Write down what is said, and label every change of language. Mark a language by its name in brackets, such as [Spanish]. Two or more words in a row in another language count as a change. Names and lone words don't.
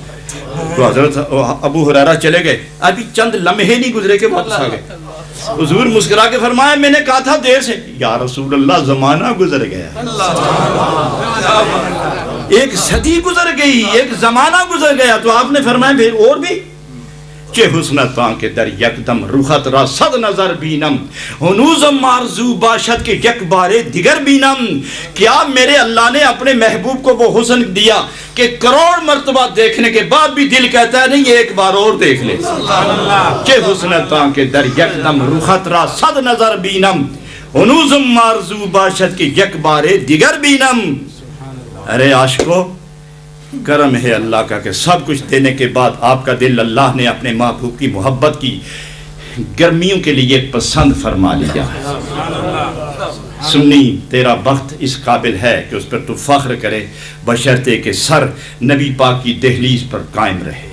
[Urdu] تو حضرت ابو ہریرہ چلے گئے، ابھی چند لمحے نہیں گزرے کہ واپس آ گئے۔ حضور مسکرا کے فرمایا میں نے کہا تھا دیر سے، [Arabic] یا رسول اللہ [Urdu] زمانہ گزر گیا، ایک صدی گزر گئی، ایک زمانہ گزر گیا۔ تو آپ نے فرمایا پھر اور بھی [Persian] چه حسنتان که در یک دم روحت را صد نظر بینم هنوزم آرزو باشد که یک بار دیگر بینم. [Urdu] کیا میرے اللہ نے اپنے محبوب کو وہ حسن دیا کہ کروڑ مرتبہ دیکھنے کے بعد بھی دل کہتا ہے نہیں ایک بار اور دیکھ لے. [Persian] چه حسنتان که در یک دم روحت را صد نظر بینم هنوزم آرزو باشد که یک بار دیگر بینم. [Urdu] ارے عاشقو کرم ہے اللہ کا کہ سب کچھ دینے کے بعد آپ کا دل اللہ نے اپنے محبوب کی محبت کی گرمیوں کے لیے پسند فرما لیا. سنی تیرا بخت اس قابل ہے کہ اس پر تو فخر کرے بشرطے کہ سر نبی پاک کی دہلیز پر قائم رہے.